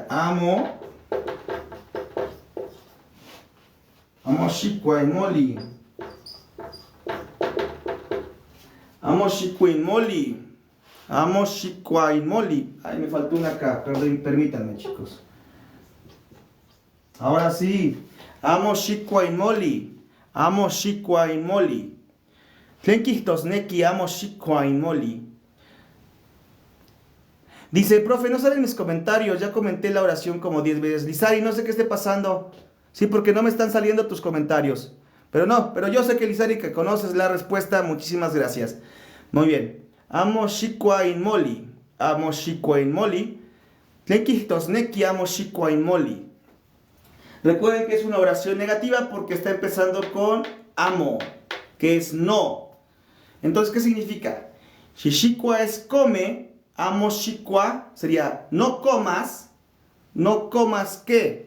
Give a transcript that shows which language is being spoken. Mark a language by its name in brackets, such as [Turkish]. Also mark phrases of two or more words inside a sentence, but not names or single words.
[Nahuatl languages] Amo Xicuainmoli. Amo Xicuainmoli. [Spanish] Ay, me faltó una acá. Perdón, permítanme, chicos. Ahora sí. [Nahuatl languages] Amo Xicuainmoli. Tlenquihtos neki amo Xicuainmoli. [Spanish] Dice, profe, no salen mis comentarios. Ya comenté la oración como 10 veces. Lizari, no sé qué esté pasando. Sí, porque no me están saliendo tus comentarios. Pero yo sé que Lizari, que conoces la respuesta. Muchísimas gracias. Muy bien. [Nahuatl languages] Amo Xicuainmoli. Tlenquihtos neki amo Xicuainmoli. [Spanish] Recuerden que es una oración negativa porque está empezando con amo, que es no. Entonces, ¿qué significa? Si Xicua es come, [Nahuatl languages] amo Xicua [Spanish] sería no comas ¿qué?